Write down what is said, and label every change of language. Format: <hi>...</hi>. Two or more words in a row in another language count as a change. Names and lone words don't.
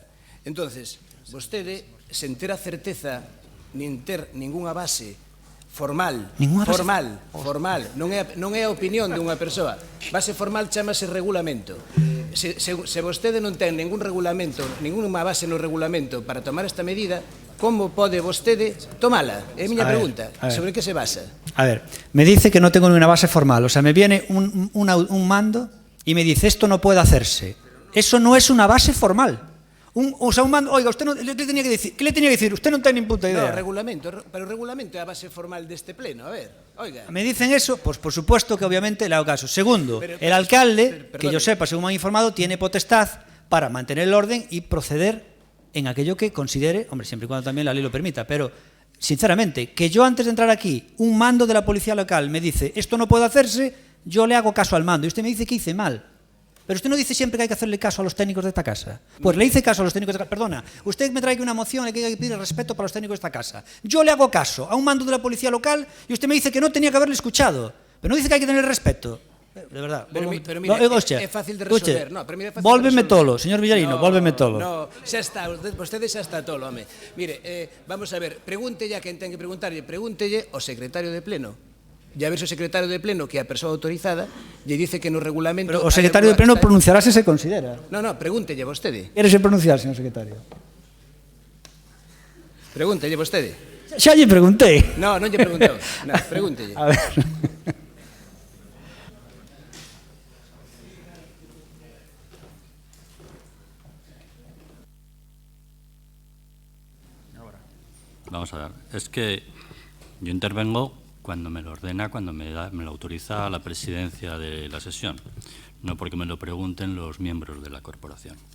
<gl>Entonces, vostede, sen ter a certeza nin ter ningunha base formal, non é a opinión dunha persoa. Base formal chamase regulamento. Se vostede non ten ningún regulamento, ninguna base no regulamento para tomar esta medida, como pode vostede tomala? É a miña pregunta. Sobre que se basa?</gl> <es>A ver, me dice que no tengo ninguna base formal. O sea, me viene un mando y me dice, esto no puede hacerse. Eso no es una base formal. O sea, un mando, oiga, usted le tenía que decir, ¿qué le tenía que decir?</es> <gl>Usted non ten nin puta idea. No, regulamento, pero o regulamento é a base formal deste pleno,</gl> <es>a ver, oiga. Me dicen eso, pues por supuesto que obviamente le hago caso. Segundo, el alcalde, que yo sepa, según me han informado, tiene potestad para mantener el orden y proceder en aquello que considere, hombre, siempre y cuando también la ley lo permita, pero sinceramente, que yo antes de entrar aquí, un mando de la policía local me dice, esto no puede hacerse, yo le hago caso al mando, y usted me dice que hice mal. Pero usted no dice siempre que hay que hacerle caso a los técnicos de esta casa. Pues le hice caso a los técnicos de esta casa. Perdona, usted me trae aquí una moción en la que hay que pedir respeto para los técnicos de esta casa. Yo le hago caso a un mando de la policía local y usted me dice que no tenía que haberle escuchado. Pero no dice que hay que tener respeto. De verdad.</es> <gl>Pero mira, é fácil de resolver. Vólveme tolo, señor Villarino, vólveme tolo. No, xa está, vostede xa está tolo, home. Mire, vamos a ver, pregúntelle a quen ten que preguntarlle, pregúntelle ao secretario de pleno. E a ver se o secretario de pleno, que é a persoa autorizada, lle dice que no regulamento... Pero o secretario de pleno pronunciará se considera. No, pregúntelle vostede. Quérese pronunciar, señor secretario? Pregúntelle vostede. Xa lle preguntei. No, non lle preguntou. No, pregúntelle. A ver...</gl> <es>Vamos a ver, es que yo intervengo cuando me lo ordena, cuando me lo autoriza la presidencia de la sesión, no porque me lo pregunten los miembros de la corporación.</es>